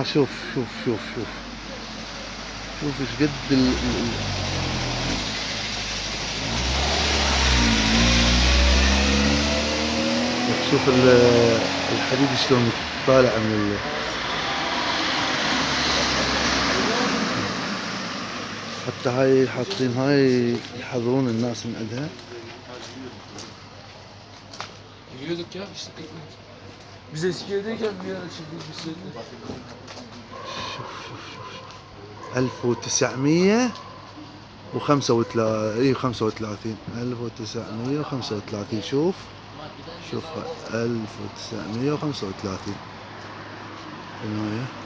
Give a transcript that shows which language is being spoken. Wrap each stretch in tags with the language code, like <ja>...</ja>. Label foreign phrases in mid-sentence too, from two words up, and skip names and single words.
<ar>شوف شوف شوف شوف شوف ايش قد شوف الحديد شلون طالع من حتى هاي حاطين هاي يحضرون الناس من عندها.</ar> <tr>Yiyorduk ya işte ekmek. Biz eski evdeyken bir ara çektik bir sene.</tr> <ar>شوف شوف شوف 1935 1935 شوف شوف 1935 بناية.</ar>